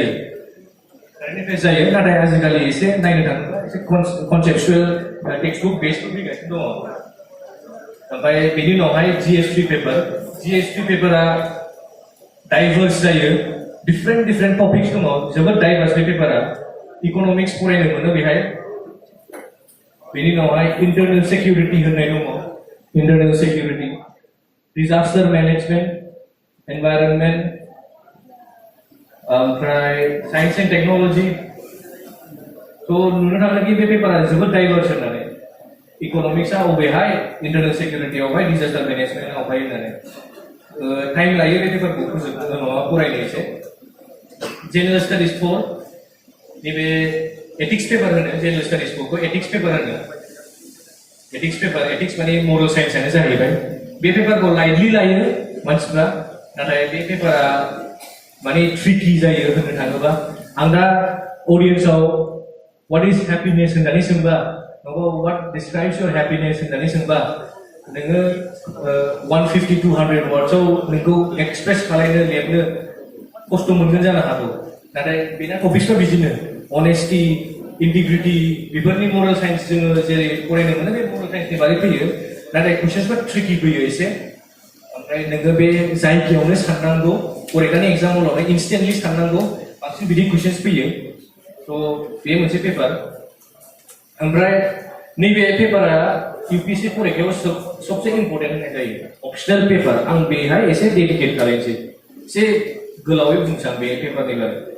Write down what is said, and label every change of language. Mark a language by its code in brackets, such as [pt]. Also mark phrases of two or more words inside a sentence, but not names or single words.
[brx] जायो नाथाय आजिखालि एसे नायनो थाङोबा एसे [en] conceptual textbook based [brx] फैगासिनो दङ ओमफ्राय बेनि उनावहाय GS3 पेपरा डाइभार्स जायो [en] different topics [brx] दङ जोबोद डाइभार्स बे पेपरा इकोनॉमिक्स फरायनो मोनो बेहाय बेनि उनावहाय [en] internal security [brx] होननाय दङ [en] internal security disaster management environment [brx] ओमफ्राय [en] science and technology [brx] तो नुनो थाङो कि बे पेपरा जोबोद डाइभार्स होननानै इकोनॉमिक्सआ अबेहाय इंटरनल सिक्योरिटीयावहाय डिजास्टर मैनेजमेंटआवहाय होननानै टाइम लायो बे पेपरखौ फोजोबनो नङा फरायनो एसे [en] general studies [brx] 4 नैबे [en] ethics paper [brx] होनो [en] general studies [brx] 4 को [en] ethics paper [brx] होनो एथिक्स माने मोरल साइन्सआनो जाहैबाय बे पेपरखौ लाइटली लायो मानसिफ्रा नाथाय बे पेपरा माने ट्रिकी जायो होननो थाङोबा आं दा ऑडियंसआव [en] what is happiness [brx] होननानै सोंबा नङाबा [en] what describes your happiness [brx] होननानै सोंबा नोङो 150 200 वर्ड्सआव नोंखौ एक्सप्रेस खालामनो लिरनो खस्थ' मोनगोन जानो हागौ नाथाय बेना टपिक्सफ्रा बिदिनो [en] honesty integrity [brx] बेफोरनि [en] moral science [brx] जोङो जेरै फरायनो मोनो बे मोरल साइन्सनि बागै फैयो नाथाय कुइसन्सफ्रा ट्रिकी फैयो एसे ओमफ्राय नोङो बे जायगायावनो साननांगौ फरायनानै एग्जाम हलावनो इनस्टेन्टलि साननांगौ बांसिन बिदि कुइसन्स फैयो थ' बे मोनसे पेपर ओमफ्राय नैबे पेपरा UPSC फरायनायाव सबसे इम्पोर्टेन्ट होननाय जायो [en] optional paper [brx] आं बेहाय एसे डेडिकेट खालामनोसै एसे गोलावै बुंसै आं बे पेपरनि बागै